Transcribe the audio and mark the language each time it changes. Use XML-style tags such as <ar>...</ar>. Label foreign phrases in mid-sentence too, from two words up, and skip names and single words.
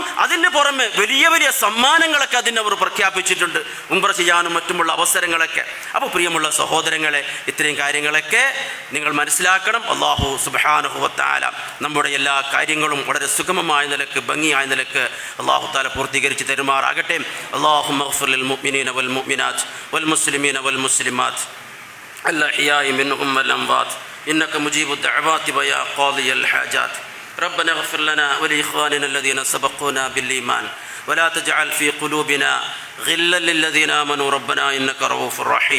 <ml>അതിന് പുറമെ വലിയ വലിയ സമ്മാനങ്ങളൊക്കെ അതിനവർ പ്രഖ്യാപിച്ചിട്ടുണ്ട്, ഉംറ ചെയ്യാനും മറ്റുമുള്ള അവസരങ്ങളൊക്കെ. അപ്പോൾ പ്രിയമുള്ള സഹോദരങ്ങളെ, ഇത്രയും കാര്യങ്ങളൊക്കെ നിങ്ങൾ മനസ്സിലാക്കണം.</ml> <ar>الله سبحانه وتعالى</ar> <ml>നമ്മുടെ എല്ലാ കാര്യങ്ങളും വളരെ സുഗമമായ നിലക്ക്, ഭംഗിയായ നിലക്ക്</ml> <ar>الله تعالى</ar> <ml>പൂർത്തീകരിച്ച് തരുമാറാകട്ടെ.</ml> <ar>اللهم اغفر للمؤمنين والمؤمنات والمسلمين والمسلمات الأحياء منهم والأموات إنك مجيب الدعوات ويا قاضي الحاجات. ربنا اغفر لنا ولإخواننا الذين سبقونا بالإيمان ولا تجعل في قلوبنا غلا للذين آمنوا ربنا إنك رؤوف رحيم.</ar>